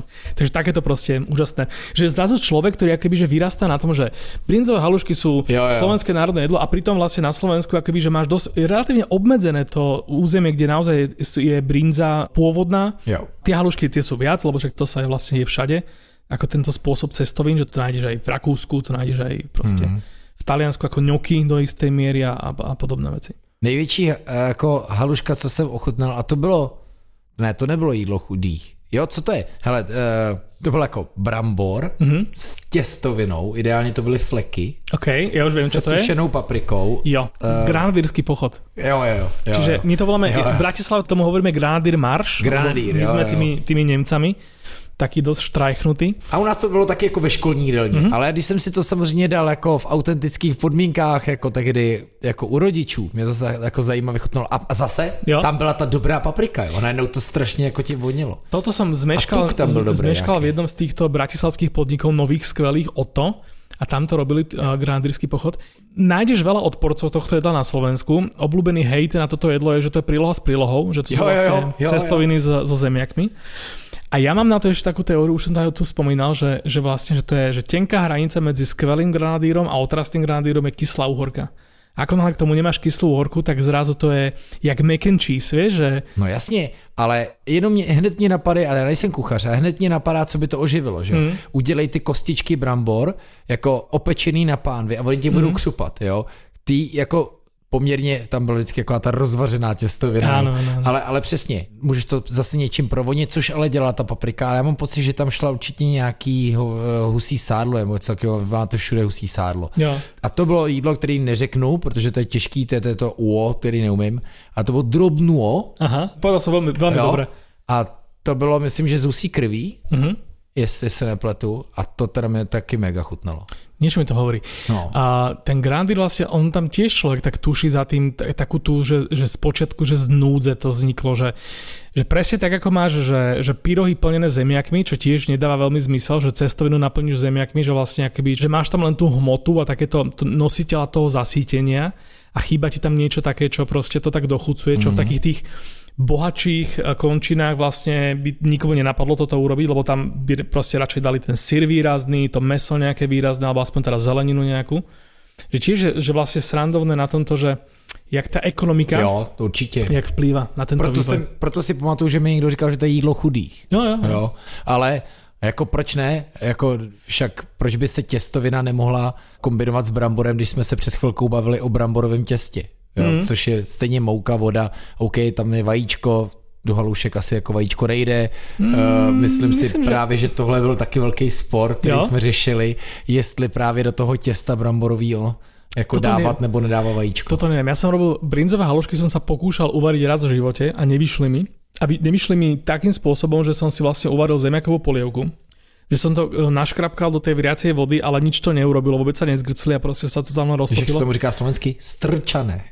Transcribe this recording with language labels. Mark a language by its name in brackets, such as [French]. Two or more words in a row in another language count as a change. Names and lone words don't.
[Slovak] Takže takéto proste úžasné. Že zrazu človek, ktorý akoby, že vyrastá na tom, že brinzové halušky sú slovenské národné jedlo a pritom vlastne na Slovensku akoby, že máš dosť relatívne obmedzené to územie, kde naozaj je brinza pôvodná. Jo. Tie halušky tie sú viac, lebo však to sa vlastne je všade. Ako tento spôsob cestovín, že to nájdeš aj v Rakúsku, to nájdeš aj proste v Taliansku ako ňoky do istej miery a podobné veci. [Czech] Největší jako haluška, co jsem ochutnal, a to bylo, ne, to nebylo jídlo chudých. Jo, co to je? Hele, to byl jako brambor s těstovinou, ideálně to byly fleky. OK, já už vím, co to je. Se sušenou paprikou. Jo, granadýrský pochod. Jo. [Slovak] Čiže my to voláme, v Bratislave tomu hovoríme granadýr marš. Granadýr, [Czech] my jsme tými Němcami. Taky dost štrajchnutý. A u nás to bylo taky jako ve školní jídelně, ale když jsem si to samozřejmě dal jako v autentických podmínkách, jako tehdy jako u rodičů, mě to jako zajímavě chutnalo. A zase tam byla ta dobrá paprika, jo, najednou to strašně jako ti vonilo. [Slovak] Toto som zmeškal v jednom z týchto bratislavských podnikov nových, skvelých Otto, a tam to robili granadýrsky pochod. Nájdeš veľa odporcov tohto jedla na Slovensku. Obľúbený hejt na toto jedlo je, že to je príloha s prílohou, že to sú vlastne cestoviny so zemiakmi. A ja mám na to ešte takú teóriu, už som to tu spomínal, že vlastne, že to je že tenká hranica medzi skvelým granadírom a otrastným granadírom je kyslá uhorka. Ako náhle k tomu nemáš kyslú uhorku, tak zrazu to je jak [English] mac and cheese, [Slovak] vieš, že... No [Czech] jasně, ale jenom hned mě napadá, ale já nejsem kuchař, a hned mě napadá, co by to oživilo, že? Udělej ty kostičky brambor jako opečený na pánvi a oni ti budou křupat, jo? Ty jako poměrně, tam byla vždycky jako ta rozvařená těstovina, ano. Ale přesně, můžeš to zase něčím provonit, což ale dělá ta paprika, ale já mám pocit, že tam šla určitě nějaký husí sádlo, nebo celkově máte všude husí sádlo. Jo. A to bylo jídlo, který neřeknu, protože to je těžký, to je to uo, který neumím, a to bylo drobnuo. Aha, povedal jsem velmi dobré. A to bylo, myslím, že z husí krví, jestli se nepletu, a to teda mě taky mega chutnalo. [Slovak] Niečo mi to hovorí. No. A ten granadír vlastne, on tam tiež človek tak tuší za tým takú tú, že z počiatku, že z núdze to vzniklo, že presne tak ako máš, že pyrohy plnené zemiakmi, čo tiež nedáva veľmi zmysel, že cestovinu naplníš zemiakmi, že vlastne akoby, že máš tam len tú hmotu a takéto nositeľa toho zasítenia a chýba ti tam niečo také, čo proste to tak dochucuje, čo v takých tých bohatších končinách vlastne by nikomu nenapadlo toto urobiť, lebo tam by proste radšej dali ten syr výrazný, to mäso nejaké výrazné, alebo aspoň teda zeleninu nejakú. Že tiež, že vlastne srandovné na tomto, že jak ta ekonomika, [Czech] určitě. [Slovak] Jak vplývá na tento vývoj. [Czech] Proto si pamatuju, že mi někdo říkal, že to je jídlo chudých. Jo. Ale jako proč ne? Jako však proč by se těstovina nemohla kombinovat s bramborem, když jsme se před chvilkou bavili o bramborovém těstě? Jo, což je stejně mouka, voda, OK, tam je vajíčko, do halušek asi jako vajíčko nejde. Myslím si právě, že tohle byl taky velký spor, který jsme řešili, jestli právě do toho těsta bramborového jako toto dávat nebo nedávat vajíčko. [Slovak] Toto neviem. Ja som robil brinzové halušky, som sa pokúšal uvariť raz v živote a nevyšli mi. Nevyšli mi takým spôsobom, že som si vlastne uvaril zemiakovú polievku. Že som to naškrapkal do tej vriacej vody, ale nič to neurobilo, vôbec sa nezgrcli a proste sa to tam roztopilo. Že sa tomu říká slovensky strčané.